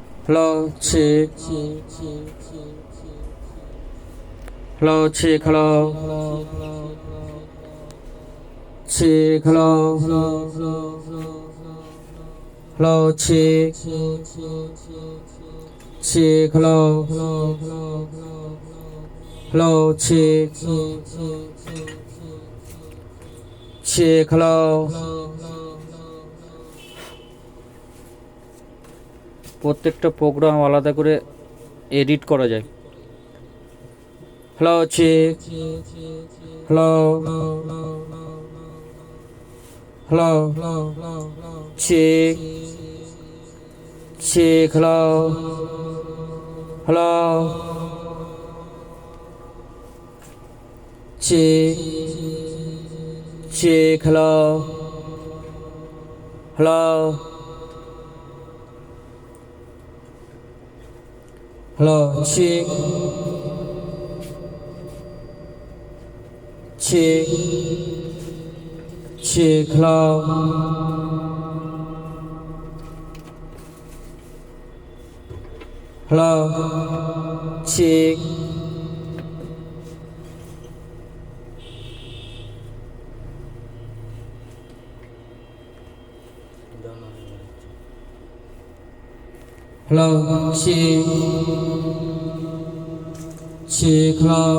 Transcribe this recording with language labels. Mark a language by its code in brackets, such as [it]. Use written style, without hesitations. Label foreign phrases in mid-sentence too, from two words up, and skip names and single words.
[bn] hello, check, hello, check, hello, check, hello, hello, check, check, hello, hello, check, check, hello. প্রত্যেকটা প্রোগ্রাম আলাদা করে এডিট করা যায়। হ্যালো চেক, হ্যালো হ্যালো চেক, চেক, হ্যালো হ্যালো চেক, চেক, হ্যালো হ্যালো hello, check, check, check, hello, hello, check, hello, check, check, hello,